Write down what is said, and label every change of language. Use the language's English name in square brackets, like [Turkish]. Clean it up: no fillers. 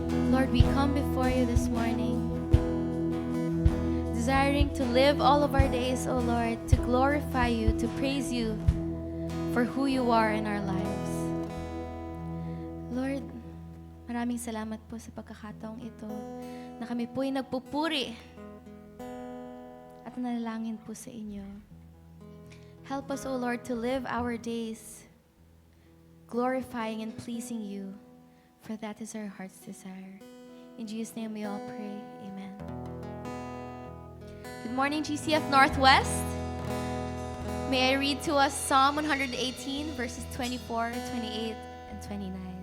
[English] Lord, we come before you this morning, desiring to live all of our days, O Lord, to glorify you, to praise you for who you are in our lives. [Filipino] Lord, maraming salamat po sa pagkakataong ito na kami po'y nagpupuri at nanalangin po sa inyo. [English] Help us, O Lord, to live our days glorifying and pleasing you, for that is our heart's desire. In Jesus' name we all pray. Amen. Good morning, GCF Northwest. May I read to us Psalm 118, verses 24, 28, and 29.